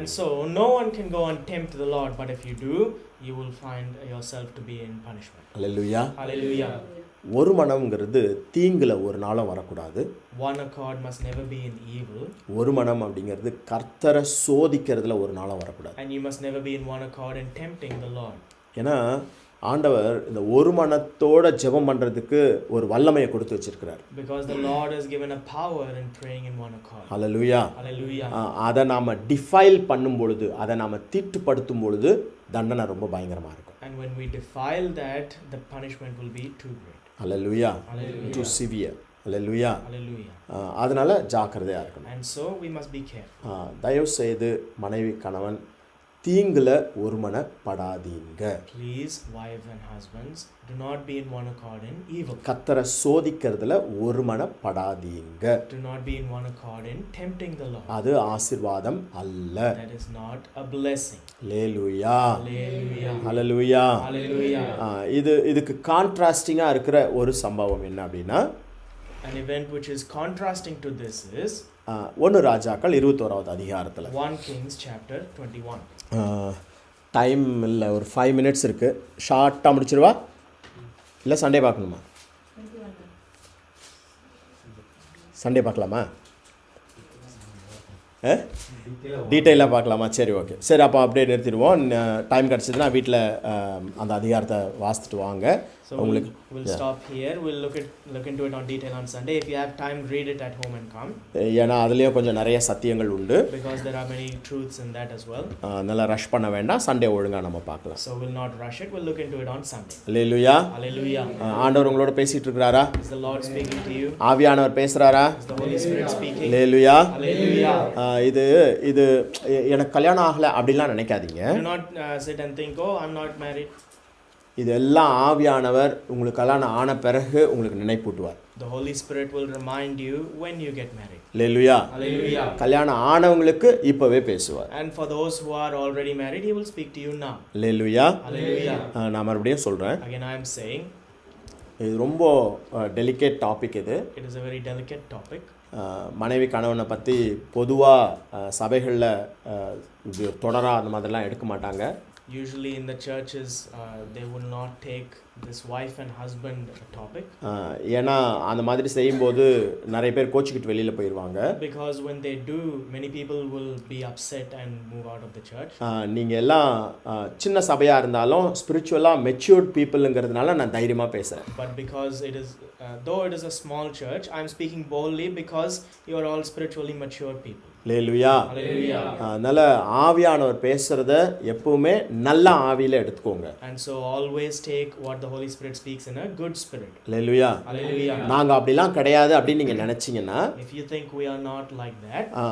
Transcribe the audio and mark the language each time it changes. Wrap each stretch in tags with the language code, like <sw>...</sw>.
<en>And so no one can go and tempt the Lord, but if you do, you will find yourself to be in punishment. Hallelujah. Hallelujah.</en> <ta>ஒரு மனம்ங்கிறது தீங்குல ஒரு நாளும் வரக்கூடாது.</ta> <en>One accord must never be in evil.</en> <ta>ஒரு மனம் அப்படிங்கிறது கர்த்தரை சோதிக்கிறதுல ஒரு நாளும் வரக்கூடாது.</ta> <en>And you must never be in one accord in tempting the Lord.</en> <ta>ஏன்னா ஆண்டவர் இந்த ஒரு மனத்தோட ஜெபம் பண்ணுறதுக்கு ஒரு வல்லமையை கொடுத்து வச்சிருக்கிறார்.</ta> <en>Because the Lord has given a power in praying in one accord.</en> <ta>Hallelujah.</ta> <en>Hallelujah.</en> <ta>அதை நாம் டிஃபைல் பண்ணும் பொழுது, அதை நாம் தீட்டுப்படுத்தும் பொழுது தண்டனை ரொம்ப பயங்கரமாக இருக்கும்.</ta> <en>And when we defile that, the punishment will be too great.</en> <ta>Hallelujah.</ta> <en>Hallelujah. Too severe. ஹல்லேலூயா. Hallelujah.</en> <ta>அதனால ஜாக்கிரதையாக இருக்கணும்.</ta> <en>And so we must be careful.</en> <ta>தயவு செய்து மனைவி கணவன் தீங்குல ஒருமனப்படாதீங்க.</ta> <en>Please, wives and husbands, do not be in one accord in evil.</en> <ta>கர்த்தரை சோதிக்கிறதுல ஒருமனப்படாதீங்க.</ta> <en>Do not be in one accord in tempting the Lord.</en> <ta>அது ஆசீர்வாதம் அல்ல.</ta> <en>That is not a blessing.</en> <ta>Hallelujah.</ta> <en>Hallelujah.</en> <ta>Hallelujah.</ta> <en>Hallelujah.</en> <ta>இதுக்கு கான்ட்ராஸ்டிங்கா இருக்கிற ஒரு சம்பவம் என்ன அப்படின்னா,</ta> <en>An event which is contrasting to this is</en> <ta>1 ராஜாக்கள் 21வது அதிகாரத்தில்</ta> <en>1 Kings chapter 21.</en> <ta>டைம் இல்லை, ஒரு 5 மினிட்ஸ் இருக்குது, ஷார்ட்டாக முடிச்சிருவா இல்லை சண்டே பார்க்கணுமா? சண்டே பார்க்கலாமா? டீட்டெயிலாக பார்க்கலாமா? சரி, ஓகே, சரி, அப்போ அப்படியே நிறுத்திடுவோம். டைம் கிடச்சதுன்னா வீட்டில் அந்த அதிகாரத்தை வாசித்துட்டு வாங்க.</ta> <en>So we'll stop here. We'll look into it on detail on Sunday. If you have time, read it at home and come.</en> <ta>ஏன்னா அதுலேயும் கொஞ்சம் நிறைய சத்தியங்கள் உண்டு.</ta> <en>Because there are many truths in that as well.</en> <ta>நல்லா rush பண்ண வேண்டாம், Sunday ஒழுங்காக நம்ம பார்க்கலாம்.</ta> <en>So we'll not rush it. We'll look into it on Sunday.</en> <ta>Hallelujah.</ta> <en>Hallelujah.</en> <ta>ஆண்டவர் உங்களோட பேசிட்டு இருக்கிறாரா?</ta> <en>Is the Lord speaking to you?</en> <ta>ஆவியானவர் பேசுறாரா?</ta> <en>Is the Holy Spirit speaking?</en> <ta>Hallelujah.</ta> <en>Hallelujah.</en> <ta>இது எனக்கு கல்யாணம் ஆகலை அப்படின்லாம் நினைக்காதீங்க.</ta> <en>Do not sit and think, oh, I'm not married.</en> <ta>இதெல்லாம் ஆவியானவர் உங்களுக்கு கல்யாணம் ஆன பிறகு உங்களுக்கு நினைப்பூட்டுவார்.</ta> <en>The Holy Spirit will remind you when you get married.</en> <ta>Hallelujah.</ta> <en>Hallelujah.</en> <ta>கல்யாணம் ஆனவங்களுக்கு இப்பவே பேசுவார்.</ta> <en>And for those who are already married, He will speak to you now.</en> <ta>Hallelujah.</ta> <en>Hallelujah.</en> <ta>நான் மறுபடியும் சொல்கிறேன்,</ta> <en>Again, I am saying,</en> <ta>இது ரொம்ப</ta> <en>Delicate topic.</en> <ta>இது</ta> <en>it is a very delicate topic.</en> <ta>மனைவி கணவனை பற்றி பொதுவாக சபைகளில் இது தொடராக அந்த மாதிரிலாம் எடுக்க மாட்டாங்க.</ta> <en>Usually in the churches, they will not take this wife and husband topic.</en> <ta>ஏன்னா அந்த மாதிரி செய்யும்போது நிறைய பேர் கோச்சிக்கிட்டு வெளியில் போயிடுவாங்க.</ta> <en>Because when they do, many people will be upset and move out of the church.</en> <ta>நீங்கள் எல்லாம் சின்ன சபையாக இருந்தாலும்</ta> <en>ஸ்பிரிச்சுவலாக மெச்சூர்ட் பீப்புளுங்கிறதுனால</en> <ta>நான் தைரியமாக பேசுகிறேன்.</ta> <en>But because it is, though it is a small church, I am speaking boldly because you are all spiritually mature people.</en> <ta>ஹல்லேலூயா. அதனால் ஆவியானவர் பேசுகிறத எப்பவுமே நல்ல ஆவியில் எடுத்துக்கோங்க.</ta> <en>And so always take what the Holy Spirit speaks in a good spirit.</en> <ta>Hallelujah.</ta> <en>Hallelujah.</en> <ta>நாங்கள் அப்படிலாம் கிடையாது அப்படின்னு நீங்கள் நினச்சிங்கன்னா,</ta> <en>If you think we are not like that,</en>